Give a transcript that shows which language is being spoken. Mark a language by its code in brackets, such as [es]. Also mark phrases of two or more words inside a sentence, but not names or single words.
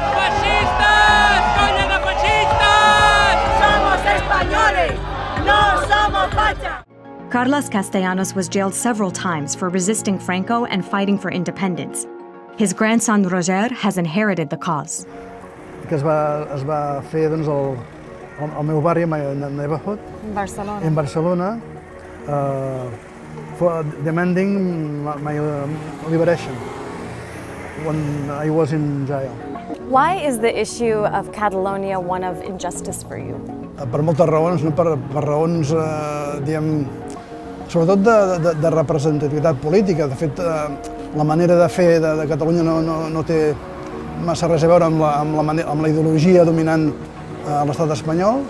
[en] Carlos Castellanos was jailed several times for resisting Franco and fighting for independence. His grandson Roger has inherited the cause. [ca] Que es va fer doncs, al meu barri, [en] my neighborhood, in Barcelona, for demanding my liberation when I was in jail. Why is the issue of Catalonia one of injustice for you? [ca] Per moltes raons, no? per raons, diguem, sobretot de representativitat política. De fet, la manera de fer de Catalunya no té massa res a veure amb la ideologia dominant a l'estat espanyol.